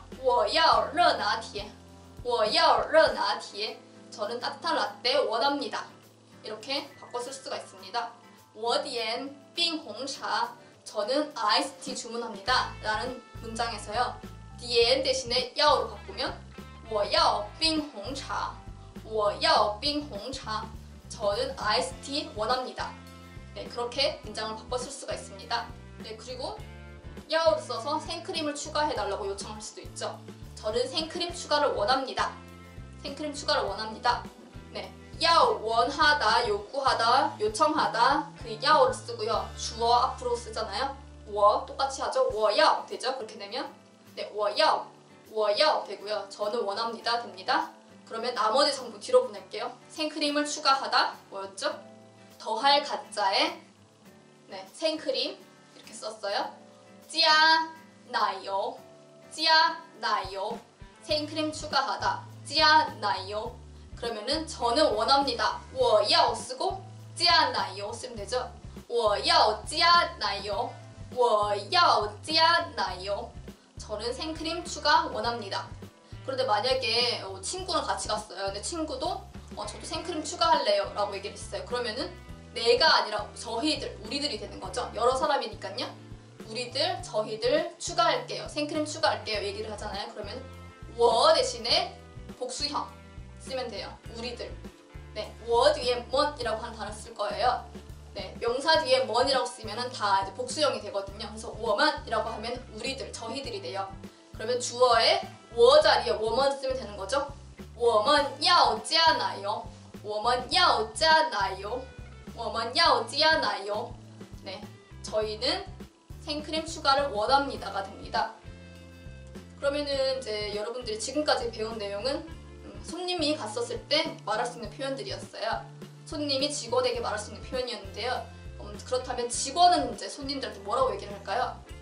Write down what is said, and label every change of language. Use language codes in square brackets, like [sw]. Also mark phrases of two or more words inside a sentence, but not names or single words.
[zh] 我要热拿铁我要热拿铁 [ko] 저는 따뜻한 라떼 원합니다. 이렇게 바꿔 쓸 수가 있습니다. [zh] 我点冰红茶 [ko] 저는 아이스티 주문합니다 라는 문장에서요. 디엔 대신에 야오로 바꾸면 [zh] 我要冰红茶我要冰红茶 [ko] 저는 아이스티 원합니다. 네, 그렇게 문장을 바꿔 쓸 수가 있습니다. 네, 그리고 야오를 써서 생크림을 추가해달라고 요청할 수도 있죠. 저는 생크림 추가를 원합니다. 생크림 추가를 원합니다. 네, 야오 원하다, 요구하다, 요청하다 그 야오를 쓰고요. 주어 앞으로 쓰잖아요. 我 똑같이 하죠. [zh] 我要 [ko] 되죠. 그렇게 되면 네, [zh] 我要 [ko] 되고요. 저는 원합니다 됩니다. 그러면 나머지 전부 뒤로 보낼게요. 생크림을 추가하다 뭐였죠? 더할 가짜에 네, 생크림 이렇게 썼어요. [zh] 加奶油 加奶油 [ko] 생크림 추가하다 [zh] 加奶油 [ko] 그러면은 저는 원합니다. [zh] 我要 [ko] 쓰고 [zh] 加奶油 [ko] 쓰면 되죠. [zh] 我要加奶油我要加奶油 [ko] 저는 생크림 추가 원합니다. 그런데 만약에 친구랑 같이 갔어요. 근데 친구도 저도 생크림 추가할래요 라고 얘기를 했어요. 그러면은 내가 아니라 저희들, 우리들이 되는 거죠. 여러 사람이니까요. 우리들, 저희들 추가할게요. 생크림 추가할게요 얘기를 하잖아요. 그러면 我 대신에 복수형 쓰면 돼요. 우리들. 네, 我 뒤에 뭔이라고 하는 단어 쓸 거예요. 네, 명사 뒤에 뭔이라고 쓰면 다 이제 복수형이 되거든요. 그래서 我们 이라고 하면 우리들, 저희들이 돼요. 그러면 주어에 我 자리에 我们 쓰면 되는 거죠. [zh] 我们要加奶油我们要加奶油我们要加奶油 [ko] 네, 저희는 생크림 추가를 원합니다가 됩니다. 그러면은 이제 여러분들이 지금까지 배운 내용은 손님이 갔었을 때 말할 수 있는 표현들이었어요. 손님이 직원에게 말할 수 있는 표현이었는데요. 그렇다면 직원은 이제 손님들한테 뭐라고 얘기를 할까요?